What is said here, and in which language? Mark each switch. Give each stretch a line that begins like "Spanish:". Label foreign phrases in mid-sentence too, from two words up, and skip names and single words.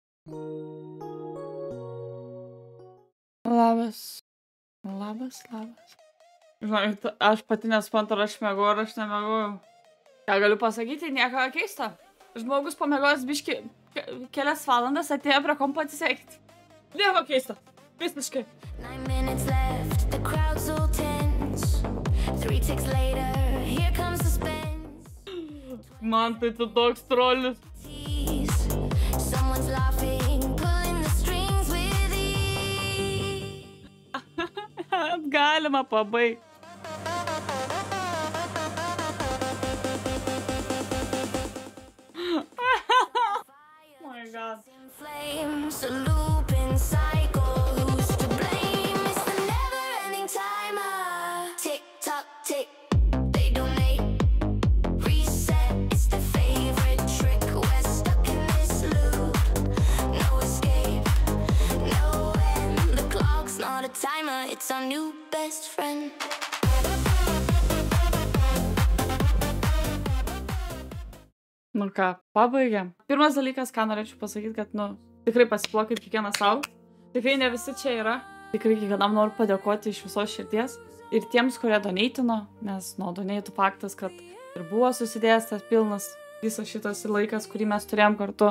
Lithuanian: Labas. Žinai, aš pati nesuprantu, ar aš mėgau, ar aš nemėgau. Ką galiu pasakyti, nieko keista. Žmogus pamėgojęs biški kelias valandas atėjo prie kompo atsisveikti. Nieko keista. Visiškai.
English: 9 minutes left, the crowd's all tense. 3 ticks later, here comes suspense.
Lithuanian: Man tai tu toks trolis.
English: Someone's laughing, pulling the strings with ease.
Lithuanian: Galima pabaigti.
English: My God. Flames, a looping cycle. Who's to blame? It's the never-ending timer. Tick tock, tick. They donate. Reset. It's the favorite trick. We're stuck in this loop. No escape. No end. The clock's not a timer. It's our new best friend.
Lithuanian: Nu ką, pabaigėm. Pirmas dalykas, ką norėčiau pasakyti, kad, tikrai pasiplokit kiekvieną savo. Tikrai ne visi čia yra. Tikrai kiekvienam noriu padėkoti iš visos širdies. Ir tiems, kurie doneitino, nes doneitų faktas, kad ir buvo susidėjęs tas pilnas visas šitas laikas, kurį mes turėjom kartu.